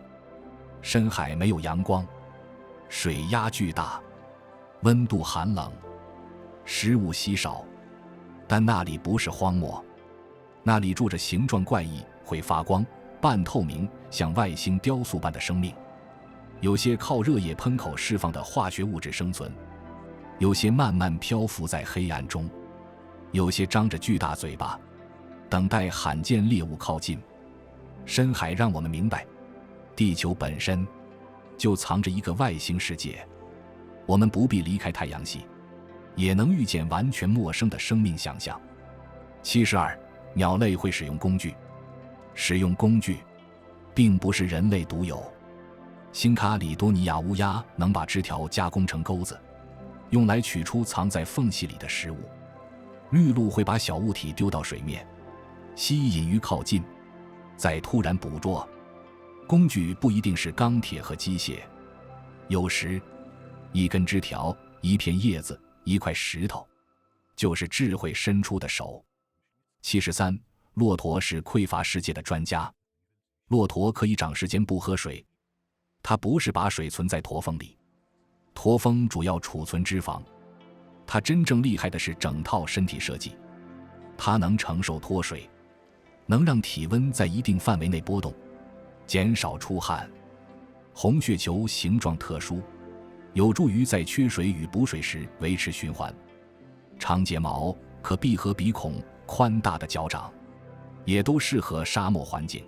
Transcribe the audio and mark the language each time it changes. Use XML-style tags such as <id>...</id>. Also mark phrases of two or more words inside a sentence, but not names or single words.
<zh>深海沒有陽光，水壓巨大，溫度寒冷，食物稀少，但那裡不是荒漠，那裡住着形狀怪異、會發光、 半透明，像外星雕塑般的生命。有些靠热液喷口釋放的化學物質生存，有些慢慢漂浮在黑暗中，有些張着巨大嘴巴，等待罕见獵物靠近。深海讓我們明白，地球本身就藏着一個外星世界，我們不必離開太陽系，也能遇見完全陌生的生命想象。72. 鳥類會使用工具。使用工具並不是人類獨有，新卡里多尼亞烏鴉能把枝條加工成鈎子，用来取出藏在缝隙裡的食物。綠鷺會把小物體丟到水面，吸引魚靠近，再突然捕捉。工具不一定是鋼鐵和機械，有時一根枝條、一片葉子、一塊石頭，就是智慧伸出的手。73. 駱駝是匮乏世界的專家。駱駝可以長时間不喝水，它不是把水存在驼峰裡，驼峰主要儲存脂肪。它真正厲害的是整套身体設計，它能承受脫水，能讓體溫在一定範圍內波動，減少出汗。紅血球形狀特殊，有助於在缺水與補水時維持循環。長睫毛可閉合鼻孔，寬大的腳掌也都適合沙漠環境。</zh>